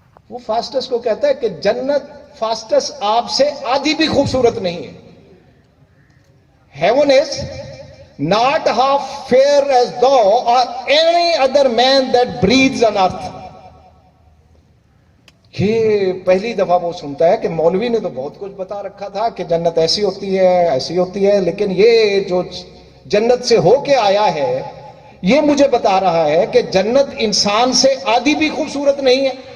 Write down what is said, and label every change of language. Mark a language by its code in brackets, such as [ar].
[ur] وہ فاسٹس کو کہتا ہے کہ جنت, فاسٹس آپ سے آدھی بھی خوبصورت نہیں ہے. [en] Heaven is not half fair as thou or any other man that breathes on earth. [ur] یہ پہلی دفعہ وہ سنتا ہے کہ مولوی نے تو بہت کچھ بتا رکھا تھا کہ جنت ایسی ہوتی ہے, ایسی ہوتی ہے, لیکن یہ جو جنت سے ہو کے آیا ہے یہ مجھے بتا رہا ہے کہ جنت انسان سے آدھی بھی خوبصورت نہیں ہے.